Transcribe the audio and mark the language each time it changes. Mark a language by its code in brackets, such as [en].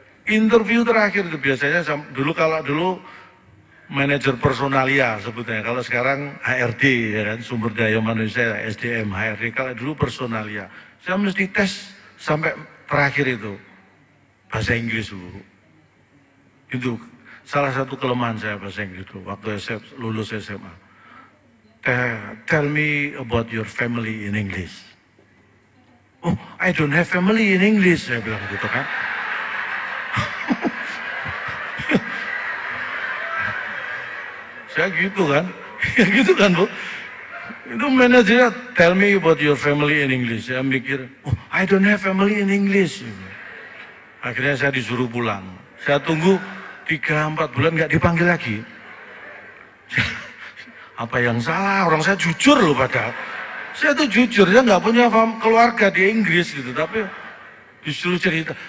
[id] Interview terakhir itu biasanya dulu, kalau dulu manajer personalia sebutnya, kalau sekarang HRD ya kan, sumber daya manusia, SDM, HRD, kalau dulu personalia. Saya mesti tes sampai terakhir itu bahasa Inggris dulu. Itu salah satu kelemahan saya bahasa Inggris itu waktu lulus SMA. [en] Tell me about your family in English. Oh, I don't have family in English, [id] saya bilang gitu kan. Saya gitu kan, ya gitu kan Bu. Itu manajernya [en] tell me about your family in English. [id] Saya mikir, [en] oh I don't have family in English. [id] Akhirnya saya disuruh pulang. Saya tunggu 3-4 bulan nggak dipanggil lagi. Apa yang salah? Orang saya jujur loh padahal. Saya tuh jujur, saya nggak punya keluarga di Inggris gitu, tapi disuruh cerita.